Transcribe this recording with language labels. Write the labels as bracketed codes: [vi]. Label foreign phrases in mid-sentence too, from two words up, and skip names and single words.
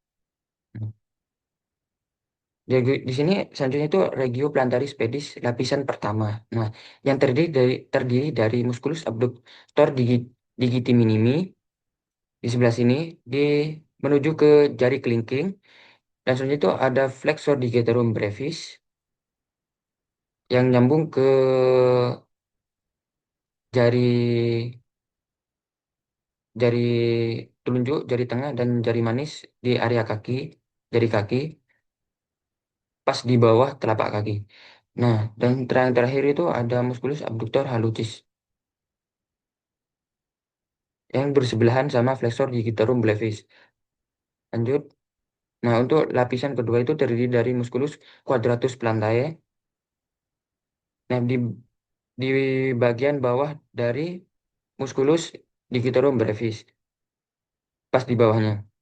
[id] Di sini selanjutnya itu [la] regio plantaris pedis [id] lapisan pertama. Nah, yang terdiri dari [la] musculus abductor digiti minimi [id] di sebelah sini di menuju ke jari kelingking, dan selanjutnya itu ada [la] flexor digitorum brevis [id] yang nyambung ke jari jari telunjuk, jari tengah, dan jari manis di area kaki, jari kaki, pas di bawah telapak kaki. Nah, dan terakhir itu ada [la] musculus abductor hallucis [id] yang bersebelahan sama [la] flexor digitorum brevis. [id] Lanjut. Nah, untuk lapisan kedua itu terdiri dari [la] musculus quadratus plantae. [id] Nah, di bagian bawah dari [la] musculus digitorum brevis, [id] pas di bawahnya.